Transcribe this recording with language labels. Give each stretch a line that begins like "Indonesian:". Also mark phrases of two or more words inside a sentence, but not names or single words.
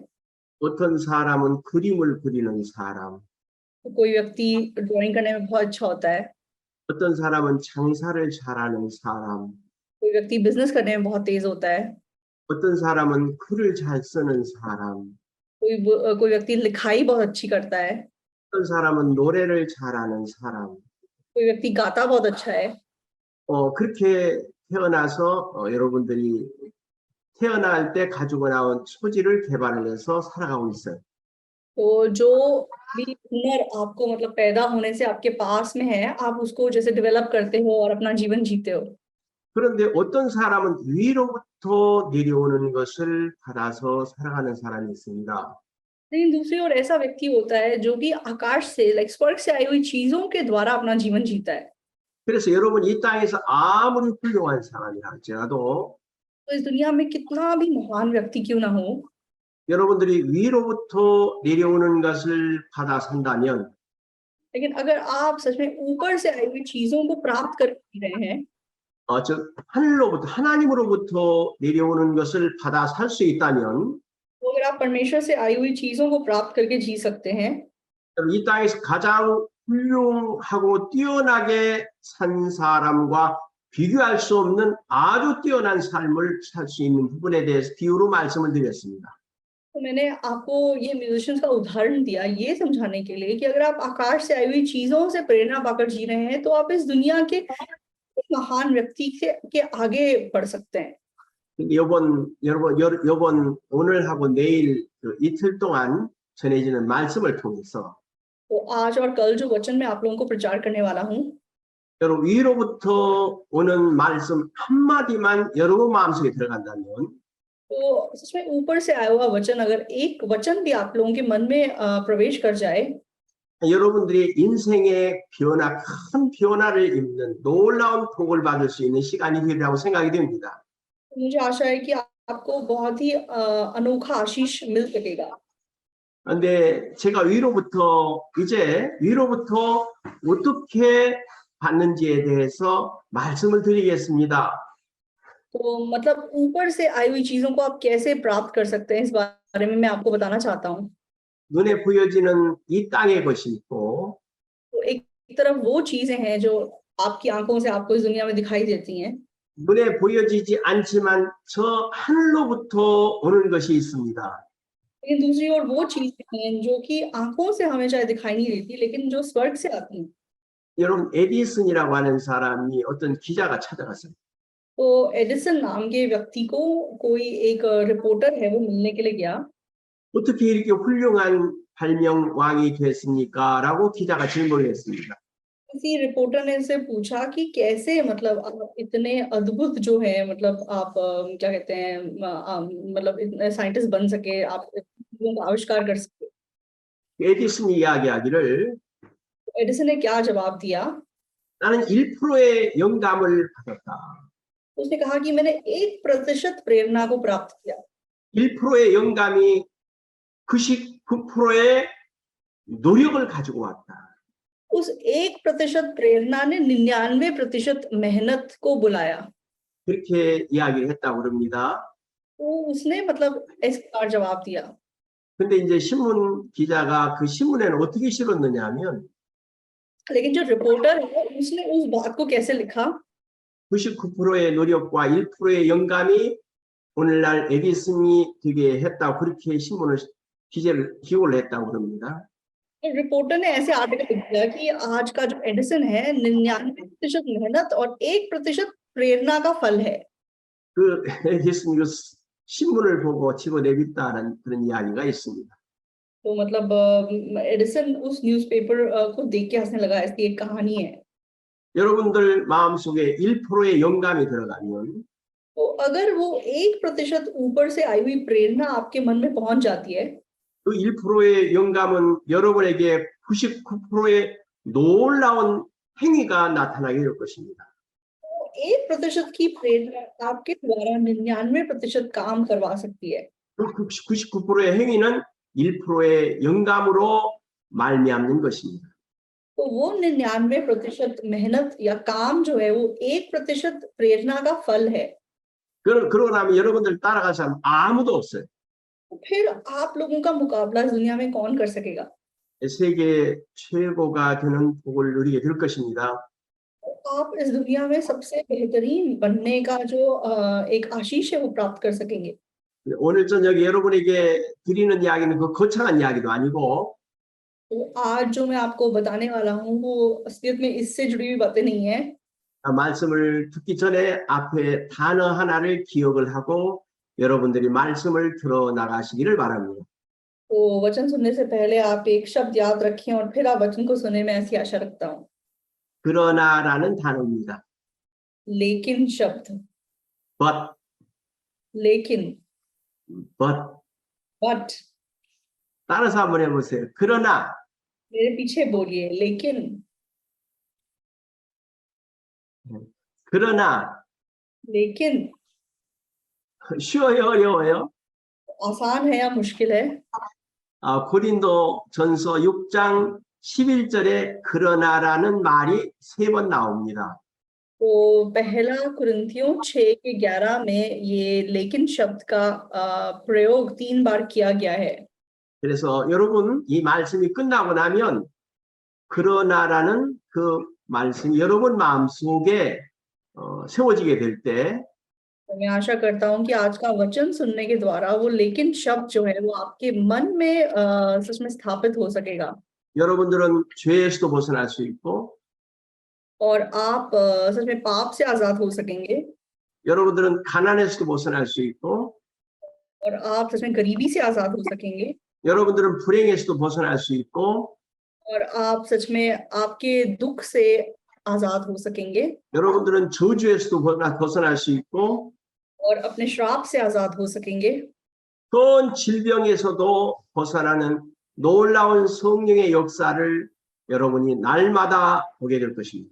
Korean: 어떤 사람은 그림을 그리는 사람,
Hindi: तो कोई व्यक्ति ड्राइंग करने में बहुत अच्छा होता है,
Korean: 어떤 사람은 장사를 잘하는 사람,
Hindi: कोई व्यक्ति बिजनेस करने में बहुत तेज होता है,
Korean: 어떤 사람은 글을 잘 쓰는 사람,
Hindi: कोई व्यक्ति लिखाई बहुत अच्छी करता है,
Korean: 어떤 사람은 노래를 잘하는 사람.
Hindi: कोई व्यक्ति गाता बहुत अच्छा है।
Korean: 그렇게 태어나서 여러분들이 태어날 때 가지고 나온 소질을 개발을 해서 살아가고 있어요.
Hindi: तो जो भी हुनर आपको मतलब पैदा होने से आपके पास में है, आप उसको जैसे डेवलप करते हो और अपना जीवन जीते हो।
Korean: 그런데 어떤 사람은 위로부터 내려오는 것을 받아서 살아가는 사람이 있습니다.
Hindi: लेकिन दूसरी ओर ऐसा व्यक्ति होता है जो कि आकाश से लाइक स्वर्ग से आई हुई चीजों के द्वारा अपना जीवन जीता है।
Korean: 그래서 여러분 이 땅에서 아무리 훌륭한 사람이라 할지라도
Hindi: तो इस दुनिया में कितना भी महान व्यक्ति क्यों ना हो,
Korean: 여러분들이 위로부터 내려오는 것을 받아 산다면
Hindi: लेकिन अगर आप सच में ऊपर से आई हुई चीजों को प्राप्त कर रहे हैं,
Korean: 즉 하늘로부터 하나님으로부터 내려오는 것을 받아 살 수 있다면
Hindi: तो अगर आप परमेश्वर से आई हुई चीजों को प्राप्त करके जी सकते हैं,
Korean: 이 땅에서 가장 훌륭하고 뛰어나게 산 사람과 비교할 수 없는 아주 뛰어난 삶을 살 수 있는 부분에 대해서 비유로 말씀을 드렸습니다.
Hindi: तो मैंने आपको ये म्यूजिशियंस का उदाहरण दिया ये समझाने के लिए कि अगर आप आकाश से आई हुई चीजों से प्रेरणा पाकर जी रहे हैं तो आप इस दुनिया के महान व्यक्ति के आगे बढ़ सकते हैं।
Korean: 여러분 오늘하고 내일 그 이틀 동안 전해지는 말씀을 통해서
Hindi: तो आज और कल जो वचन मैं आप लोगों को प्रचार करने वाला हूँ,
Korean: 여러분 위로부터 오는 말씀 한마디만 여러분 마음속에 들어간다면
Hindi: तो सच में ऊपर से आया हुआ वचन अगर एक वचन भी आप लोगों के मन में प्रवेश कर जाए,
Korean: 여러분들이 인생의 변화, 큰 변화를 입는 놀라운 복을 받을 수 있는 시간이 되리라고 생각이 됩니다.
Hindi: तो मुझे आशा है कि आपको बहुत ही अनोखा आशीष मिल सकेगा।
Korean: 근데 제가 위로부터 어떻게 받는지에 대해서 말씀을 드리겠습니다.
Hindi: तो मतलब ऊपर से आई हुई चीजों को आप कैसे प्राप्त कर सकते हैं इस बारे में मैं आपको बताना चाहता हूँ।
Korean: 눈에 보여지는 이 땅의 것이 있고
Hindi: तो एक तरफ वो चीजें हैं जो आपकी आंखों से आपको इस दुनिया में दिखाई देती हैं,
Korean: 눈에 보여지지 않지만 저 하늘로부터 오는 것이 있습니다.
Hindi: लेकिन दूसरी ओर वो चीजें हैं जो कि आंखों से हमें शायद दिखाई नहीं देती लेकिन जो स्वर्ग से आती हैं।
Korean: 여러분 에디슨이라고 하는 사람이 어떤 기자가 찾아갔어요.
Hindi: तो एडिसन नाम के व्यक्ति को कोई एक रिपोर्टर है वो मिलने के लिए गया।
Korean: 어떻게 이렇게 훌륭한 발명왕이 됐습니까? 라고 기자가 질문을 했습니다.
Hindi: किसी रिपोर्टर ने इससे पूछा कि कैसे मतलब आप इतने अद्भुत जो है मतलब आप क्या कहते हैं मतलब इतने साइंटिस्ट बन सके, आप चीजों का आविष्कार कर सके।
Korean: 에디슨이 이야기하기를
Hindi: एडिसन ने क्या जवाब दिया?
Korean: 나는 1%의 영감을 받았다.
Hindi: उसने कहा कि मैंने 1% प्रेरणा को प्राप्त किया।
Korean: 1%의 영감이 99%의 노력을 가지고 왔다.
Hindi: उस 1% प्रेरणा ने 99% मेहनत को बुलाया।
Korean: 그렇게 이야기를 했다고 그럽니다.
Hindi: तो उसने मतलब इस प्रकार जवाब दिया।
Korean: 근데 이제 신문 기자가 그 신문에는 어떻게 실었느냐 하면
Hindi: लेकिन जो रिपोर्टर है उसने उस बात को कैसे लिखा?
Korean: 99%의 노력과 1%의 영감이 오늘날 에디슨이 되게 했다고 그렇게 신문을 기고를 했다고 그럽니다.
Hindi: तो रिपोर्टर ने ऐसे आर्टिकल लिख दिया कि आज का जो एडिसन है 99% मेहनत और 1% प्रेरणा का फल है।
Korean: 그 에디슨 그 신문을 보고 집어내겠다는 그런 이야기가 있습니다.
Hindi: तो मतलब एडिसन उस न्यूज़पेपर को देख के हंसने लगा, ऐसी एक कहानी है।
Korean: 여러분들 마음속에 1%의 영감이 들어가면
Hindi: तो अगर वो 1% ऊपर से आई हुई प्रेरणा आपके मन में पहुंच जाती है,
Korean: 그 1%의 영감은 여러분에게 99%의 놀라운 행위가 나타나게 될 것입니다.
Hindi: 1% की प्रेरणा आपके द्वारा 99% काम करवा सकती है।
Korean: 그 99%의 행위는 1%의 영감으로 말미암는 것입니다.
Hindi: तो वो 99% मेहनत या काम जो है वो 1% प्रेरणा का फल है।
Korean: 그러고 나면 여러분들 따라갈 사람 아무도 없어요.
Hindi: फिर आप लोगों का मुकाबला इस दुनिया में कौन कर सकेगा?
Korean: 세계 최고가 되는 복을 누리게 될 것입니다.
Hindi: आप इस दुनिया में सबसे बेहतरीन बनने का जो एक आशीष है वो प्राप्त कर सकेंगे।
Korean: 오늘 저녁에 여러분에게 드리는 이야기는 그 거창한 이야기도 아니고
Hindi: तो आज जो मैं आपको बताने वाला हूँ वो असलियत में इससे जुड़ी हुई बातें नहीं है।
Korean: 말씀을 듣기 전에 앞에 단어 하나를 기억을 하고 여러분들이 말씀을 들어 나가시기를 바랍니다.
Hindi: तो वचन सुनने से पहले आप एक शब्द याद रखें और फिर आप वचन को सुने, मैं ऐसी आशा रखता हूँ।
Korean: 그러나라는 단어입니다.
Hindi: लेकिन शब्द,
English: but
Hindi: लेकिन,
Korean: 따라서 한번 해보세요. 그러나
Hindi: मेरे पीछे बोलिए, लेकिन,
Korean: 그러나
Hindi: लेकिन
Korean: 쉬워요, 어려워요?
Hindi: आसान है या मुश्किल है?
Korean: 고린도 전서 6장 11절에 그러나라는 말이 3번 나옵니다.
Hindi: तो पहला कुरिन्थियों 6:11 में ये लेकिन शब्द का प्रयोग 3 बार किया गया है।
Korean: 그래서 여러분 이 말씀이 끝나고 나면 그러나라는 그 말씀이 여러분 마음속에 세워지게 될 때
Hindi: तो मैं आशा करता हूँ कि आज का वचन सुनने के द्वारा वो लेकिन शब्द जो है वो आपके मन में सच में स्थापित हो सकेगा।
Korean: 여러분들은 죄에서도 벗어날 수 있고
Hindi: और आप सच में पाप से आजाद हो सकेंगे।
Korean: 여러분들은 가난에서도 벗어날 수 있고
Hindi: और आप सच में गरीबी से आजाद हो सकेंगे।
Korean: 여러분들은 불행에서도 벗어날 수 있고
Hindi: और आप सच में आपके दुख से आजाद हो सकेंगे।
Korean: 여러분들은 저주에서도 벗어날 수 있고
Hindi: और अपने श्राप से आजाद हो सकेंगे।
Korean: 큰 질병에서도 벗어나는 놀라운 성령의 역사를 여러분이 날마다 보게 될 것입니다.